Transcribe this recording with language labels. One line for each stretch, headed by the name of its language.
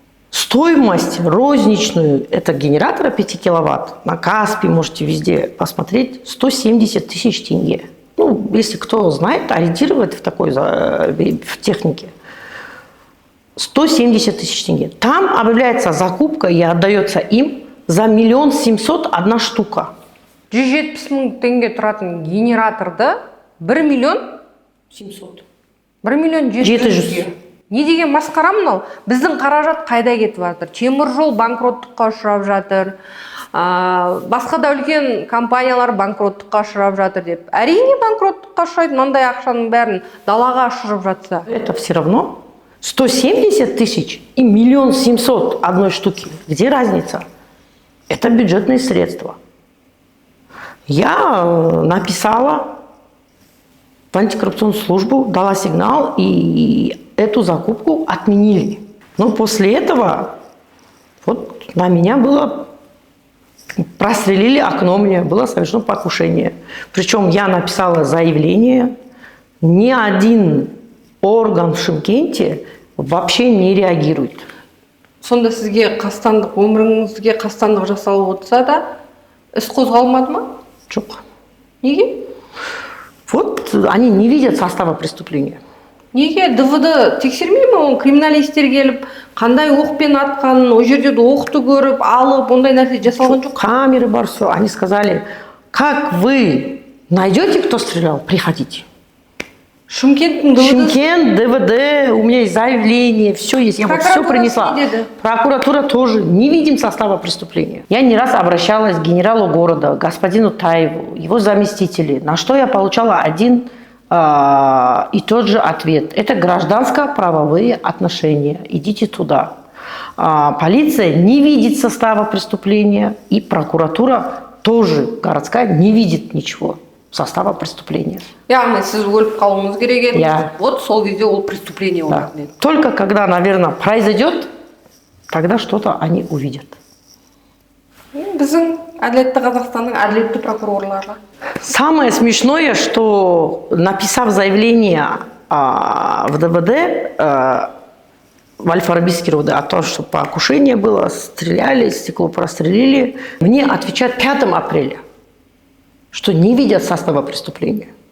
Russian: Стоимость розничную этого генератора 5 киловатт на Каспи, можете везде посмотреть, 170 тысяч тенге. Ну, если кто знает, ориентирует в такой в технике. 170 тысяч тенге. Там объявляется закупка и отдается им за 1 700 000 одна штука.
Kazakh: 170 мың теңге тұратын генераторды 1 миллион 700. 1 миллион 700. Не деген масқара мынау? Біздің қаражат қайда кетіп жатыр? Теміржол банкроттыққа ұшырап жатыр. Басқа да үлкен компаниялар банкроттыққа ұшырап жатыр деп. Әрине банкроттыққа ұшырайды, мынандай ақшаның бәрін далаға ұшырып жатса.
Russian: Это все равно 170 тысяч и 1 700 000 одной штуки. Где разница? Это бюджетные средства. Я написала в антикоррупционную службу, дала сигнал, и эту закупку отменили. Но после этого вот на меня было, прострелили окно, мне было совершено покушение. Причем я написала заявление, ни один орган в Шымкенте вообще не реагирует.
Kazakh: Сонда сізге қастандық, өміріңізге қастандық жасалып отырса да, іс қозғалмады ма? Жоқ. Неге?
Russian: Вот они не видят состава преступления.
Kazakh: Неге ДВД тексермей ме? Ол криминалистер келіп, қандай оқпен атқанын, о жерде оқты көріп, алып, ондай нәрсе жасалған жоқ.
Russian: Камеры бар, все. Они сказали, как вы найдете, кто стрелял, приходите.
Kazakh: Шымкенттің ДВД.
Russian: Шымкент, ДВД, у меня есть заявление, все есть, я вот все принесла. Прокуратура тоже, не видим состава преступления. Я не раз обращалась к генералу города, господину Таеву, его заместители, на что я получала один и тот же ответ. Это гражданско-правовые отношения, идите туда. Полиция не видит состава преступления, и прокуратура тоже городская не видит ничего. Состава преступления.
Kazakh: Яғни сіз өліп қалуыңыз керек еді.
Russian: Я.
Kazakh: Вот сол кезде ол преступление
Russian: Да.
Kazakh: болатын еді.
Russian: Только когда, наверное, произойдет, тогда что-то они увидят.
Kazakh: Біздің әділетті Қазақстанның әділетті прокурорлары.
Russian: Самое смешное, что написав заявление в ДВД, в Аль-Фарабийский РУВД о том, что покушение было, стреляли, стекло прострелили, мне отвечают 5 апреля. Что не видят состава преступления.